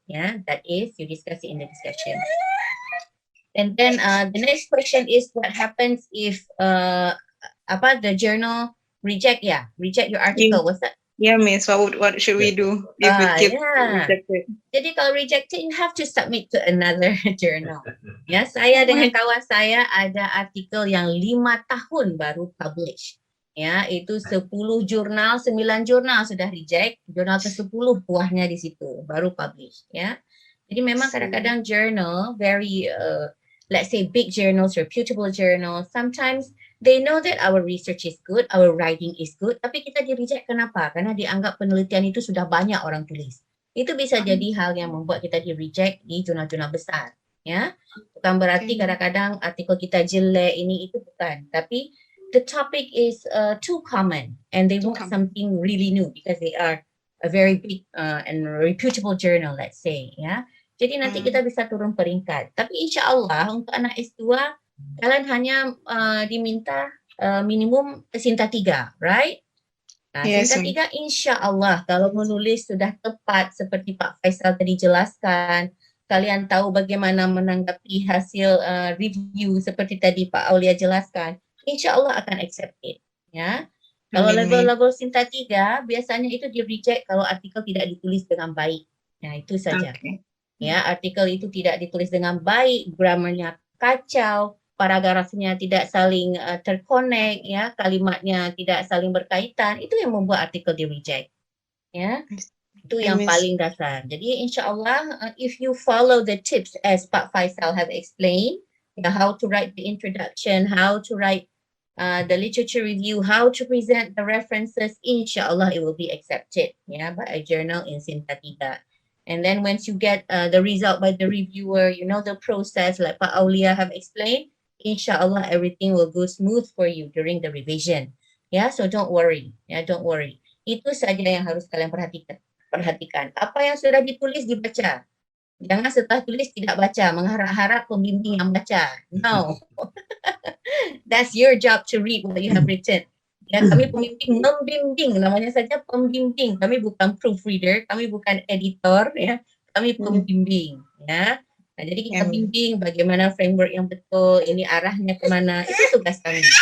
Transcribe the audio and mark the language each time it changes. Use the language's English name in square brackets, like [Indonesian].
[English] Yeah, that is, you discuss it in the discussion. And then the next question is what happens if about the journal reject your article. What's that? Yeah, Miss. What should we do if it gets rejected? [Indonesian] Jadi kalau [English] rejected, you have to submit to another journal. [Indonesian] Ya, saya dengan kawan saya ada artikel yang 5 tahun baru publish. Ya, itu 10 jurnal, 9 jurnal sudah reject, jurnal ke-10 buahnya di situ baru publish. Ya, jadi memang kadang-kadang [English] journal very let's say big journals, reputable journals, sometimes they know that our research is good, our writing is good, [Indonesian] tapi kita di-reject kenapa? Karena dianggap penelitian itu sudah banyak orang tulis. Itu bisa jadi hal yang membuat kita di-reject di jurnal-jurnal besar. Ya, bukan berarti kadang-kadang artikel kita jelek, ini itu bukan. [English] Tapi the topic is too common and they want something really new because they are a very big and reputable journal, let's say. [Indonesian] Ya. Jadi nanti kita bisa turun peringkat. Tapi insya Allah untuk anak S2, kalian hanya diminta minimum Sinta 3, right? Nah, [English] Yes, [Indonesian] singkat tiga, insya Allah kalau menulis sudah tepat seperti Pak Faisal tadi jelaskan, kalian tahu bagaimana menanggapi hasil review seperti tadi Pak Aulia jelaskan, insya Allah akan accepted. Ya, kalau Amin, amin. level-level singkat tiga biasanya itu di reject kalau artikel tidak ditulis dengan baik. Nah, itu saja. [English] Okay. [Indonesian] Ya, artikel itu tidak ditulis dengan baik, grammarnya kacau, paragrafnya tidak saling terconnect, ya, kalimatnya tidak saling berkaitan, itu yang membuat artikel di reject. Ya, itu [English] I [Indonesian] yang [English] miss. [Indonesian] paling dasar. [English] Jadi insya Allah, if you follow the tips as Pak Faisal have explained, how to write the introduction, how to write the literature review, how to present the references, insya Allah it will be accepted, by a journal in Sintatida. And then once you get the result by the reviewer, you know the process like Pak Aulia have explained, inshallah everything will go smooth for you during the revision. So don't worry. Don't worry. [Indonesian] Itu saja yang harus kalian perhatikan. Apa yang sudah ditulis dibaca. Jangan setelah tulis tidak baca, mengharap-harap pembimbing yang baca. [English] No. That's your job to read what you have written. [Indonesian] Kami pembimbing membimbing, namanya saja pembimbing. Kami bukan proofreader, kami bukan editor, kami pembimbing, Nah, jadi kita bimbing bagaimana framework yang betul, ini arahnya kemana, itu tugas kami,